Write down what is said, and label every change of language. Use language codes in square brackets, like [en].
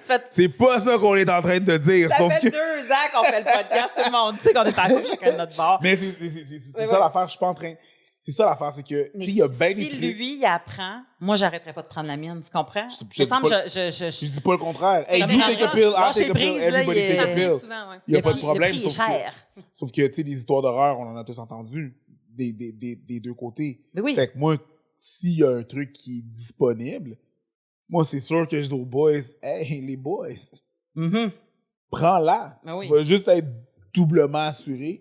[fr] C'est pas ça qu'on est en train de dire. Ça fait 2 ans qu'on fait le podcast. Tout le monde sait qu'on est en couple chacun de notre bord. Mais c'est ça l'affaire. Je suis pas en train... C'est ça l'affaire, c'est que... Mais si lui, il apprend, moi, j'arrêterais pas de prendre la mienne. Tu comprends? Je dis pas le contraire. [en] Hey, you take a pill, I take a pill, everybody take a pill. [fr] Il n'y a pas de problème. Sauf que, tu sais, les histoires d'horreur, on en a tous entendu. Des deux côtés. Mais oui. Fait que moi, s'il y a un truc qui est disponible, moi, c'est sûr que je dis aux boys, hey, les boys, prends-la. Oui. Tu vas juste être doublement assuré.